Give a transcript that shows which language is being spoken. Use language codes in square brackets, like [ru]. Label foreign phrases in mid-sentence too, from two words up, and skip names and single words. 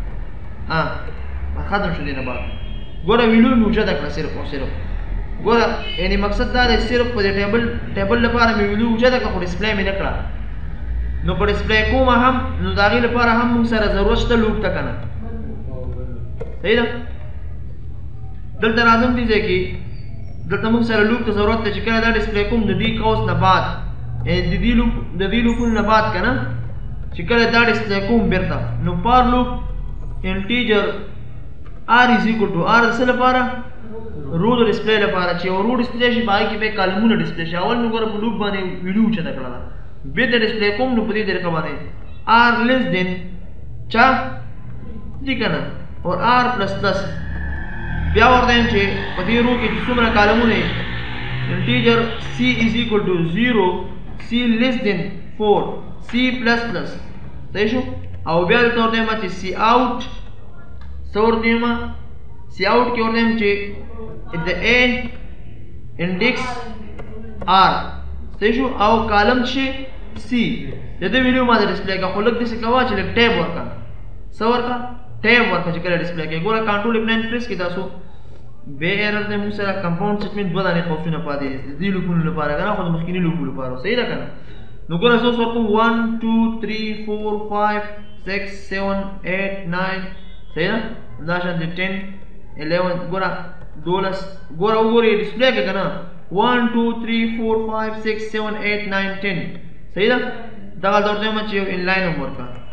[ps] ختم شو دې نه بعد ګوره ویلو مې اوچته کړه صرف او صرف ګوره یعنې مقصد دا دی صرف په دې ټیبل لپاره مې ویلو اوچته کړه خو ډسپلی مې نه کړه نو که ډسپلی کومه هم نو د هغې لپاره هم موږ سره ضرورت شته لوپ ته که نه صحیح ده دلته راځم دې ځای کې دلته موږ سره لوپ ته ضرورت دی چې کله دا ډسپلی کوم د دې قوس نه بعد د دې لوپونو نه بعد که نه چې کله دا ډسپلی کوم بېرته نو [en] for loop integer r is equal to r [ps] د څه لپاره رو د ډسپلی لپاره چې یو رو ډسپلی شي په هغې کې به کالمونه ډسپلی شي اول مې ګوره په لوپ باندې ویډیو اوچته کړله بېرته ډسپلی کوم نو په دې طریقه باندې [en] r less than [ps] چا دي که نه [en] or r plus plus [ps] بیا ورته یم چې په دې رو کې چې څومره کالمونه یې [en] integer c is equal to 0 c less than 4 c plus plus [ps] صحیح شو او بیا دلته ورته یم چې [en] c out [ps] څه ورته یم [en] c out [ps] کې ورته یم چې د [en] a index r [ps] صحیح شو او کالم چې c د دې ویډیو ما ډسپلی کا خو لږ داسې کوه چې لږ ټیب ورکړه څه ورکړه ټیب ورکړه چې کله ډسپلی کوي ګوره [en] control F9 press [ps] کړئ تاسو بې ایرر دی موږ سره [en] compound statement [ps] دوه دانې قوسونه پاتې دي د دې لوپونو لپاره که نه خو د مخکیني لوپو لپاره صحیح ده که نه نو ګوره زه اوس ورکوم 1 2 3 4 5 6 7 8 9 صحیح ده دا شان دي 10 11 ګوره 12 ګوره وګورئ ډسپلی کې که نه 1 2 3 4 5 6 7 8 9 10 صحیح ده دغه ورته یم چې یو انلاین هم ورکړه